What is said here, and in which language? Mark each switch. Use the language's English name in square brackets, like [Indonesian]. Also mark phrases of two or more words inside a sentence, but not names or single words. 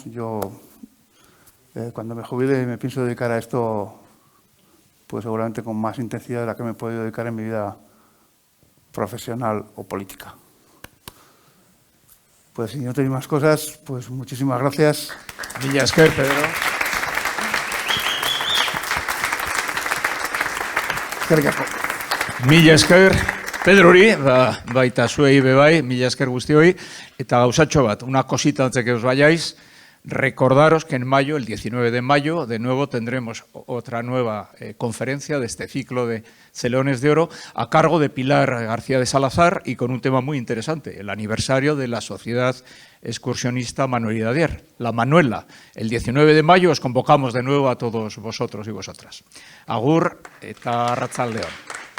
[Spanish] Yo cuando me jubile me pienso dedicar a esto pues seguramente con más intensidad de la que me he podido dedicar en mi vida profesional o política. Pues si no tenéis más cosas, pues muchísimas gracias. [Basque] Mila esker, Pedro. Eskerrik asko. Mila esker. Pedrori, baita zuei bebai, mila esker guztioi, eta gauzatxo bat, [Spanish] una cosita antes que os vayáis, recordaros que en mayo, el 19 de mayo, de nuevo tendremos otra nueva conferencia de este ciclo de Celeones de Oro a cargo de Pilar García de Salazar y con un tema muy interesante, el aniversario de la Sociedad Excursionista Manuelidad Dier, la Manuela. El 19 de mayo os convocamos de nuevo a todos vosotros y vosotras. [Basque] Agur eta arratsaldeon.